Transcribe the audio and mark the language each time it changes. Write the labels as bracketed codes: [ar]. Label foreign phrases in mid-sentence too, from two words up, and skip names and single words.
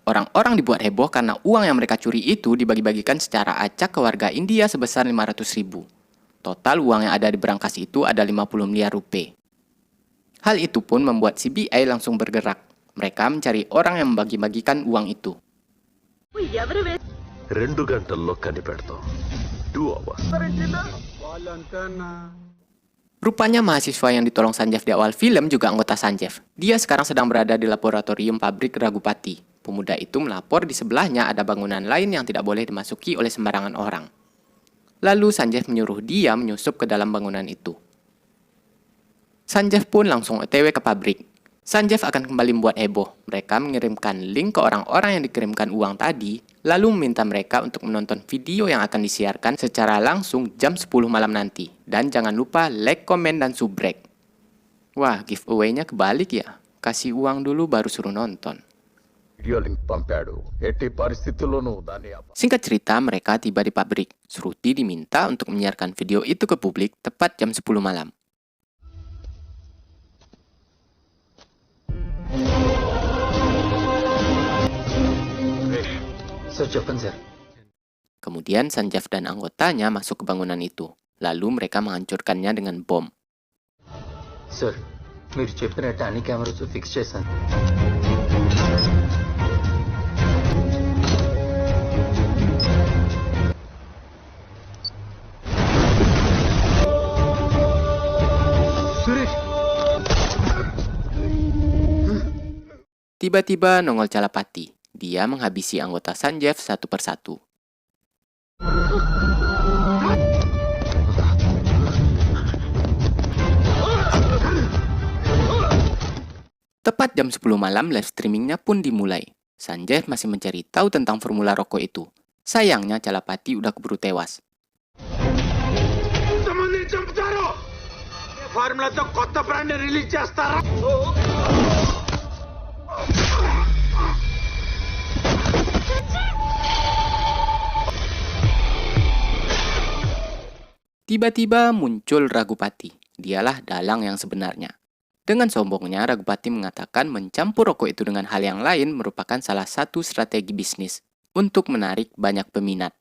[id] Orang-orang dibuat heboh karena uang yang mereka curi itu dibagi-bagikan secara acak ke warga India sebesar 500.000. Total uang yang ada di berangkas itu ada 50 miliar rupiah. Hal itu pun membuat CBI langsung bergerak. Mereka mencari orang yang membagi-bagikan uang itu. [te] 2 గంటల్లో కనిపెడతాం 2 hours. వాళ్ళంతా నా [id] Rupanya mahasiswa yang ditolong Sanjeev di awal film juga anggota Sanjeev. Dia sekarang sedang berada di laboratorium pabrik Ragupati. Pemuda itu melapor di sebelahnya ada bangunan lain yang tidak boleh dimasuki oleh sembarangan orang. Lalu Sanjeev menyuruh dia menyusup ke dalam bangunan itu. Sanjeev pun langsung OTW ke pabrik. Sanjeev akan kembali membuat heboh. Mereka mengirimkan link ke orang-orang yang dikirimkan uang tadi, lalu meminta mereka untuk menonton video yang akan disiarkan secara langsung jam 10 malam nanti. Dan jangan lupa like, komen, dan subrek. Wah, giveaway-nya kebalik ya. Kasih uang dulu baru suruh nonton. [en] video link [te] పంపాడు ఎట్టి పరిస్థితుల్లోనూ దాన్ని [id] Singkat cerita, mereka tiba di pabrik. Shruti diminta untuk menyiarkan video itu ke publik tepat jam 10 malam. Kemudian Sanjeev dan anggotanya masuk ke bangunan itu. Lalu mereka menghancurkannya dengan bom. [te] సార్ మీరు చెప్పినట్టు అన్ని [en] cameras fix [te] చేశాను సురేష్ [id] Tiba-tiba nongol Calapati. Dia menghabisi anggota Sanjeev satu persatu. Tepat jam 10 malam, [en] live streamingnya [id] pun dimulai. Sanjeev masih mencari tahu tentang formula rokok itu. Sayangnya Calapati udah keburu tewas. [te] ఇంతమందిని చంపుతారు ఫార్ములాతో కొత్త [en] brand release [te] చేస్తారా [id] Tiba-tiba muncul Ragupati. Dialah dalang yang sebenarnya. Dengan sombongnya, Ragupati mengatakan mencampur rokok itu dengan hal yang lain merupakan salah satu strategi bisnis untuk menarik banyak peminat.